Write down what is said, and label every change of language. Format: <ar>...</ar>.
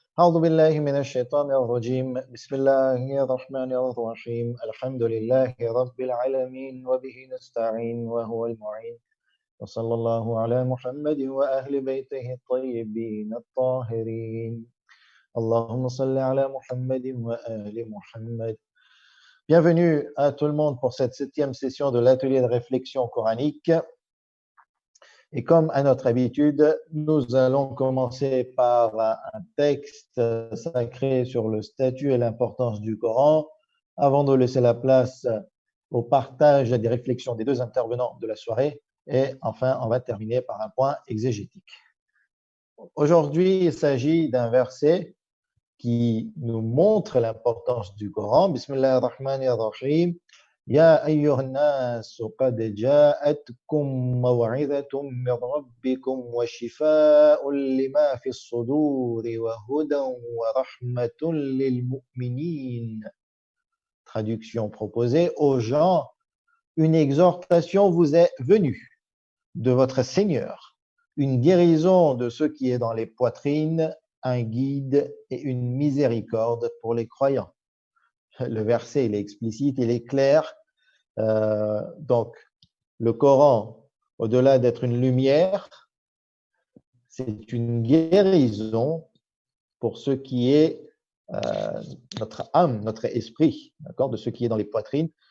<ar>أعوذ بالله من الشيطان الرجيم بسم الله الرحمن الرحيم الحمد لله رب العالمين وبه نستعين وهو المعين وصلى الله على محمد وأهل بيته الطيبين الطاهرين اللهم صل على محمد وآل محمد.</ar> <fr>Bienvenue à tout le monde pour cette 7e session de l'atelier de réflexion coranique. Et comme à notre habitude, nous allons commencer par un texte sacré sur le statut et l'importance du Coran, avant de laisser la place au partage des réflexions des deux intervenants de la soirée. Et enfin, on va terminer par un point exégétique. Aujourd'hui, il s'agit d'un verset qui nous montre l'importance du Coran.</fr> <ar>Bismillahir-Rahmanir-Rahim. يا أيها الناس قد جاءتكم موعظة من ربكم وشفاء لما في الصدور وهدى ورحمة للمؤمنين.</ar> <fr>Traduction proposée: aux gens, une exhortation vous est venue de votre Seigneur, une guérison de ce qui est dans les poitrines, un guide et une miséricorde pour les croyants. Le verset, il est explicite, il est clair. Donc, le Coran, au-delà d'être une lumière, c'est une guérison pour ce qui est notre âme, notre esprit, d'accord, de ce qui est dans les poitrines.</fr>